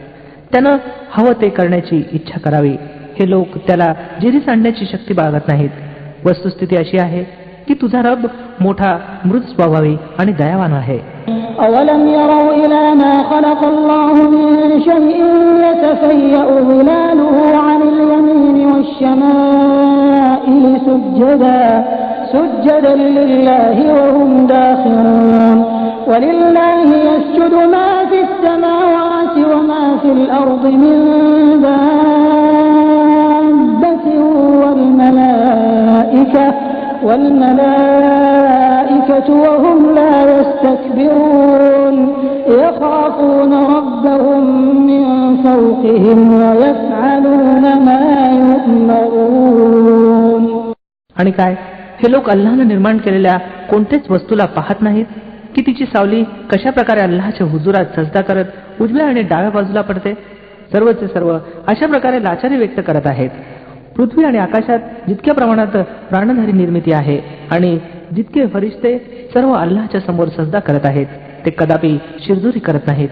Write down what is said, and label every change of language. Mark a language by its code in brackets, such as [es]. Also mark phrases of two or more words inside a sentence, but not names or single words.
[mr] त्यानं हवं ते करण्याची इच्छा करावी. हे लोक त्याला जिरीस आणण्याची शक्ती बाळगत नाहीत वस्तुस्थिती अशी आहे की तुझा रब मोठा मृद स्वभावी आणि दयावान आहे. [ar] أولم يروا إلى ما خلق الله من شيء يتفيأ ظلاله عن اليمين والشمائل سجدا لله وهم داخرون ولله يسجد ما في السماوات وما في الأرض من دابة والملائكة وهم لا يستكبرون يخافون ربهم من فوقهم ويفعلون ما يؤمرون. [mr] आणि काय हे लोक अल्लाहने निर्माण केलेल्या कोणत्याच वस्तूला पाहत नाहीत की तिची सावली कशा प्रकारे अल्लाहच्या हुजुरात सजदा करत उजव्या आणि डाव्या बाजूला पडते. सर्वचे सर्व अशा प्रकारे लाचारी व्यक्त करत आहेत. पृथ्वी आणि आकाशात जितक्या प्रमाणात प्राणधारी निर्मिती आहे आणि जितके फरिश्ते सर्व अल्लाहच्या समोर सजदा करत आहेत ते कदापि शिरजोरी करत नाहीत.